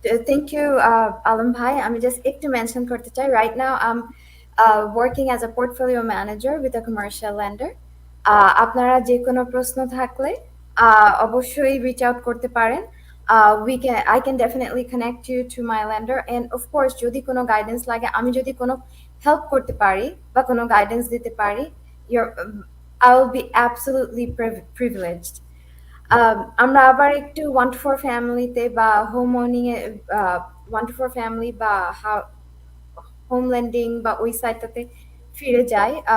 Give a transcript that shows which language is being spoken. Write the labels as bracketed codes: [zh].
[en] Thank you, Alam Bhai. [bn] আমি just একটু mention করতে চাই, [en] right now I'm working as a portfolio manager with a commercial lender. [bn] আপনারা যে কোনো প্রশ্ন থাকলে অবশ্যই [en] reach out [bn] করতে পারেন. [en] I can definitely connect you to my lender, and of course [bn] যদি কোনো guidance লাগে, আমি যদি কোনো help করতে পারি বা কোনো guidance দিতে পারি, [en] I will be absolutely privileged. [bn] আমরা আবার একটু 1-4 ফ্যামিলিতে বা হোম ওনিং এ 1-4 ফ্যামিলি বা হোম লেন্ডিং বা ওই সাইটটাতে ফিরে যাই.